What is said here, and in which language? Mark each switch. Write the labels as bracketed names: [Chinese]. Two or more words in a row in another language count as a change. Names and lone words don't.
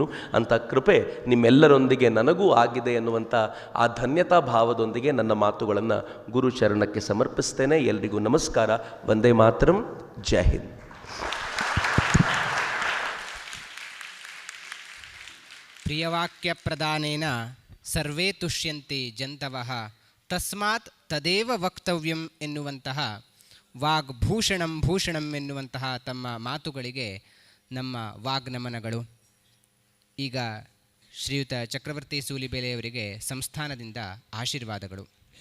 [Kannada] ಅಂಥ ಕೃಪೆ ನಿಮ್ಮೆಲ್ಲರೊಂದಿಗೆ ನನಗೂ ಆಗಿದೆ ಎನ್ನುವಂಥ ಆ ಧನ್ಯತಾ ಭಾವದೊಂದಿಗೆ ನನ್ನ ಮಾತುಗಳನ್ನು ಗುರು ಚರಣಕ್ಕೆ ಸಮರ್ಪಿಸ್ತೇನೆ. ಎಲ್ರಿಗೂ ನಮಸ್ಕಾರ. [Sanskrit] ವಂದೇ ಮಾತರಂ. [Hindi] जय हिन्द. [Sanskrit] ಪ್ರಿಯವಾಕ್ಯ ಪ್ರದಾನೇನ ಸರ್ವೇ ತುಷ್ಯಂತೆ ಜಂತವಃ ತಸ್ಮಾತ್ ತದೇವ ವಕ್ತವ್ಯಂ [Kannada] ಎನ್ನುವಂತಹ ಭೂಷಣಂ ಎನ್ನುವಂತಹ ತಮ್ಮ ಮಾತುಗಳಿಗೆ ನಮ್ಮ ವಾಗ್ನಮನಗಳು. ಈಗ ಶ್ರೀಯುತ ಚಕ್ರವರ್ತಿ ಸೂಲಿಬೆಲೆಯವರಿಗೆ ಸಂಸ್ಥಾನದಿಂದ ಆಶೀರ್ವಾದಗಳು.